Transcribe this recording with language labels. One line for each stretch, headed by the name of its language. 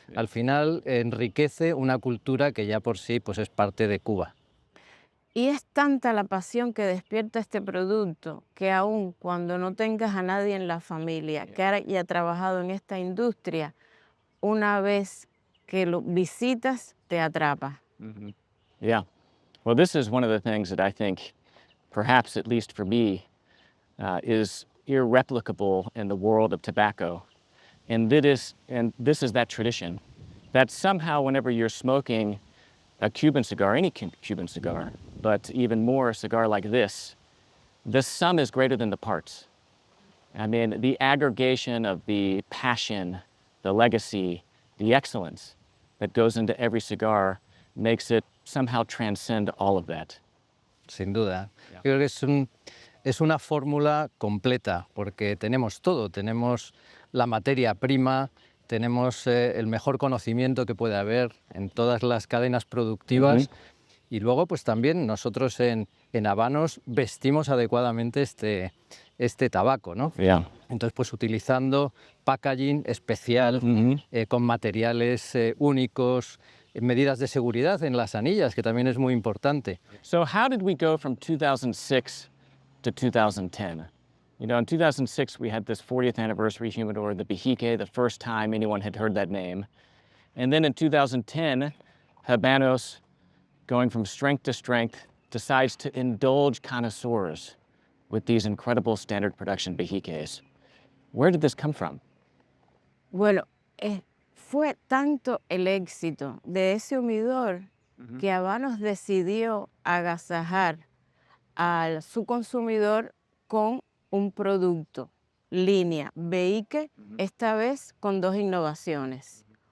Spanish: Al final enriquece una cultura que ya por sí pues, es parte de Cuba. Y es tanta la pasión que despierta este producto que aun cuando no tengas a nadie en la familia que haya trabajado en esta industria, una vez que lo visitas, te atrapa.
English: Yeah. Well, this is one of the things that I think, perhaps at least for me, is irreplicable in the world of tobacco. And this is that tradition that somehow whenever you're smoking a Cuban cigar, any Cuban cigar, but even more a cigar like this, the sum is greater than the parts. I mean, the aggregation of the passion, the legacy, the excellence that goes into every cigar makes it somehow transcend all of that.
Spanish: Sin duda. Yo creo que es una fórmula completa, porque tenemos todo, tenemos la materia prima, tenemos el mejor conocimiento que puede haber en todas las cadenas productivas, y luego pues también nosotros en Habanos vestimos adecuadamente este tabaco, ¿no?
English: Yeah.
Spanish: Entonces pues utilizando packaging especial, con materiales únicos, medidas de seguridad en las anillas, que también es muy importante.
English: So how did we go from 2006 to 2010? You know, in 2006, we had this 40th anniversary humidor, the Bejique, the first time anyone had heard that name. And then in 2010, Habanos, going from strength to strength, decides to indulge connoisseurs with these incredible standard production Bejiques. Where did this come from?
Spanish: Bueno, fue tanto el éxito de ese humidor que Habanos decidió agasajar a su consumidor con un producto, línea Behique, esta vez con dos innovaciones.